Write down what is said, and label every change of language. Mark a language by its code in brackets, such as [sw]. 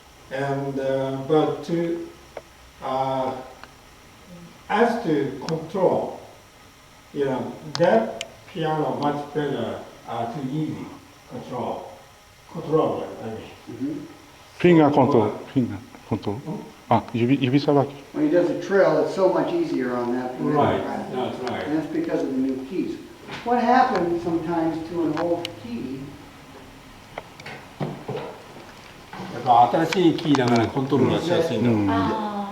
[en] And but to as to control, that piano much better to easy control it, I mean. [ja] フィンガーコントロール。フィンガーコントロール。あ、指さばき。 [en] When he does a trill, it's so much easier on that. Right, that's right. And that's because of the new keys. What happens sometimes to an old key, [ja] やっぱ新しいキーだからコントロールがしやすいんだ。